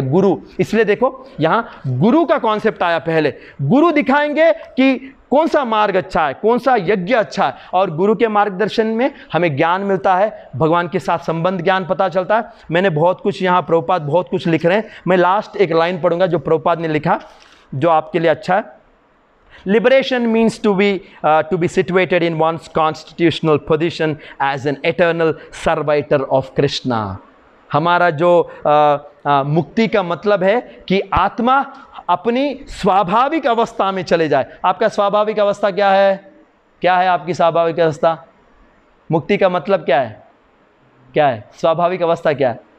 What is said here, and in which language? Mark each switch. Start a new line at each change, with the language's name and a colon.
Hindi: गुरु, इसलिए देखो यहाँ गुरु का कॉन्सेप्ट आया। पहले गुरु दिखाएंगे कि कौन सा मार्ग अच्छा है, कौन सा यज्ञ अच्छा है, और गुरु के मार्गदर्शन में हमें ज्ञान मिलता है, भगवान के साथ संबंध ज्ञान पता चलता है। मैंने बहुत कुछ यहाँ, प्रभुपाद बहुत कुछ लिख रहे हैं, मैं लास्ट एक लाइन पढ़ूंगा जो प्रभुपाद ने लिखा, जो आपके लिए अच्छा है।
English: Liberation means to be situated in one's constitutional position as an eternal servitor of Krishna.
Hindi: हमारा जो मुक्ति का मतलब है कि आत्मा अपनी स्वाभाविक अवस्था में चले जाए। आपका स्वाभाविक अवस्था क्या है? क्या है आपकी स्वाभाविक अवस्था? मुक्ति का मतलब क्या है? क्या है स्वाभाविक अवस्था? क्या है?